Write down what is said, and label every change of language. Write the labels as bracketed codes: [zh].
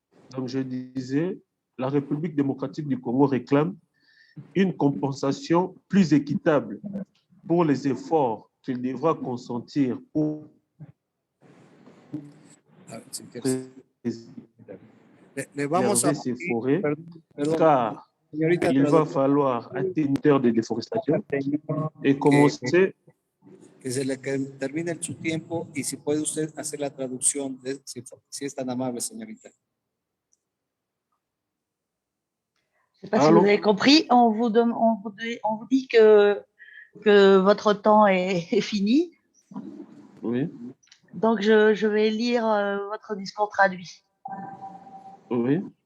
[fr] Donc, je disais, la République démocratique du Congo réclame une compensation plus équitable pour les efforts qu'il devra consentir pour préserver ces forêts, car il va falloir atteindre de déforestation et commencer. [es] Que se le termine su tiempo y si puede usted hacer la traducción, si es tan amable, señorita. [fr] Je ne sais pas si vous avez compris, on vous dit que votre temps est fini. Oui. Donc, je vais lire votre discours traduit. Oui.